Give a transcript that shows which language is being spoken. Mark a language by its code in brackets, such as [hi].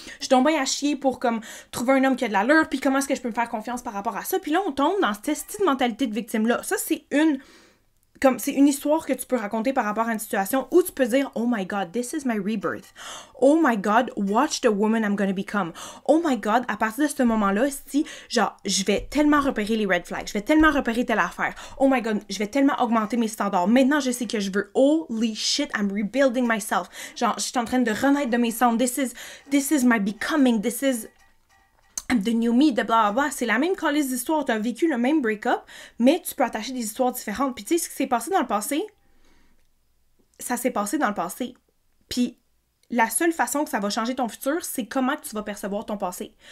[fr] Je suis donc bien à chier pour, comme, trouver un homme qui a de l'allure, puis comment est-ce que je peux me faire confiance par rapport à ça, puis là, on tombe dans cette style de mentalité de victime-là. Ça, c'est une histoire que tu peux raconter par rapport à une situation où tu peux dire « [en] Oh my God, this is my rebirth. Oh my God, watch the woman I'm gonna become. Oh my God, [fr] à partir de ce moment-là, genre, je vais tellement repérer les red flags, je vais tellement repérer telle affaire. [en] Oh my God, [fr] je vais tellement augmenter mes standards. Maintenant, je sais que je veux. [en] Holy shit, I'm rebuilding myself. [fr] Genre, je suis en train de renaître de mes cendres. [en] This is my becoming. This is... the new me, [fr] de blablabla. C'est la même calice d'histoire. Tu as vécu le même break-up, mais tu peux attacher des histoires différentes. Puis tu sais, ce qui s'est passé dans le passé, ça s'est passé dans le passé. Puis la seule façon que ça va changer ton futur, c'est comment que tu vas percevoir ton passé.